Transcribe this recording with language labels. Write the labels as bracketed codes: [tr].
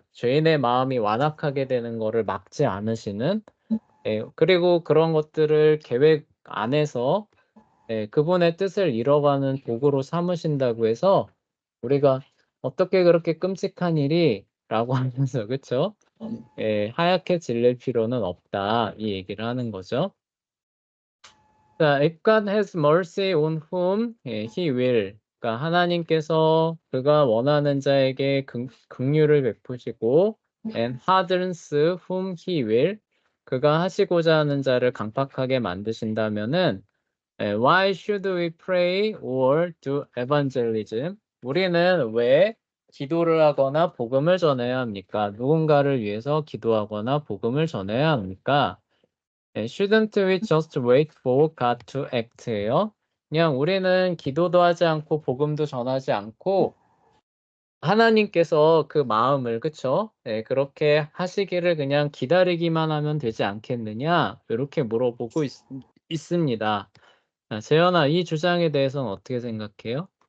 [ko] 죄인의 마음이 완악하게 되는 거를 막지 않으시는 그리고 그런 것들을 계획 안에서 그분의 뜻을 이뤄가는 도구로 삼으신다고 해서 우리가 "어떻게 그렇게 끔찍한 일이?" 라고 하면서 그쵸? 하얗게 질릴 필요는 없다. 이 얘기를 하는 거죠. [en] 자, if God has mercy on whom he will. [ko] 그러니까 하나님께서 그가 원하는 자에게 긍휼을 베푸시고 [en] and hardens whom he will. [ko] 그가 하시고자 하는 자를 강팍하게 만드신다면은 [en] why should we pray or do evangelism? [ko] 우리는 왜 기도를 하거나 복음을 전해야 합니까? 누군가를 위해서 기도하거나 복음을 전해야 합니까? [en] shouldn't we just wait for God to act예요. [ko] 그냥 우리는 기도도 하지 않고 복음도 전하지 않고 하나님께서 그 마음을 그쵸? 그렇게 하시기를 그냥 기다리기만 하면 되지 않겠느냐? 이렇게 물어보고 있습니다. 재현아, 이 주장에 대해서는 어떻게 생각해요?